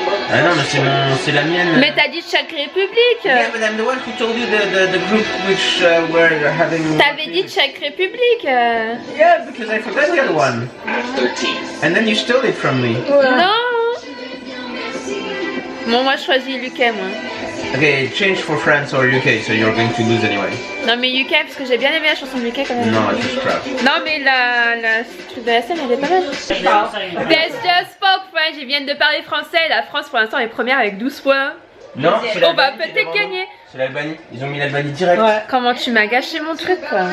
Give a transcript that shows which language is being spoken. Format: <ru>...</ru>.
<fr>Ah non, mais c'est la mienne. Mais t'as dit Czech République.</fr> <en>Yeah, but I'm the one who told you the group which were having.</en> <fr>T'avais dit Czech République.</fr> <en>Yeah, because I forgot the other one. And then you stole it from me.</en> <fr>Non. Bon, moi je choisis UK moi.</fr> <en>Okay, change for France or UK, so you're going to lose anyway.</en> <fr>Non mais UK parce que j'ai bien aimé la chanson de UK quand même.</fr> <en>No, it's just crap.</en> <fr>Non mais la truc de la scène elle est pas mal.</fr> <en>There's just spoke French,</en> <fr>ils viennent de parler français. La France pour l'instant est première avec 12 points. Non, c'est On va l'Albanie qui est peut-être devant nous. gagner. C'est l'Albanie. Ils ont mis l'Albanie direct. Ouais. Comment tu m'as gâché mon truc quoi.</fr>